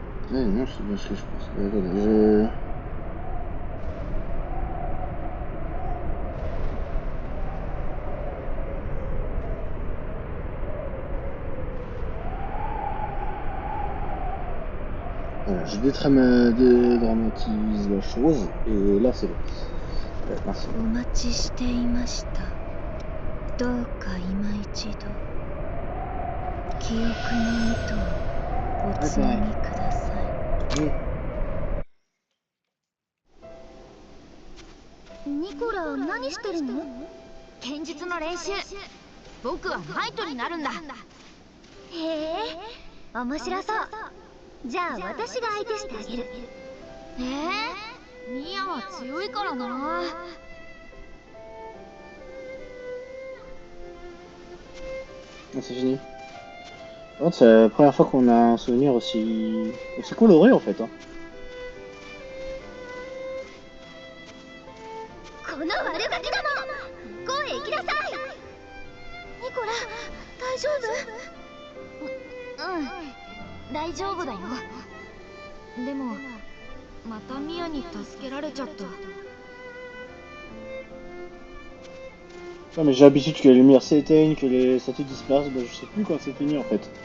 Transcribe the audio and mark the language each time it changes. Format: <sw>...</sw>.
<fr>Ouais, non, c'est bien ce que je pense. Attendez, Voilà, je dédramatise la chose, et là c'est bon. Merci.</fr> <ja>お待ちしていました。どうか今一度記憶の糸をおつなぎください。ニコラ、何してるの？剣術の練習。僕はナイトになるんだ。へえ、面白そう。じゃあ私が相手してあげる。ミアは強いからな。</ja> <fr>Ah, c'est fini. Oh, c'est la première fois qu'on a un souvenir aussi coloré en fait. Hein.</fr> <ja>この悪ガキども、声行きなさい。ニコラ、大丈夫？うん、大丈夫だよ。でもまたミアに助けられちゃった。</ja> <fr>Non, mais j'ai l'habitude que les lumières s'éteignent, que les statues disparaissent, bah, je sais plus quand c'est fini en fait.</fr>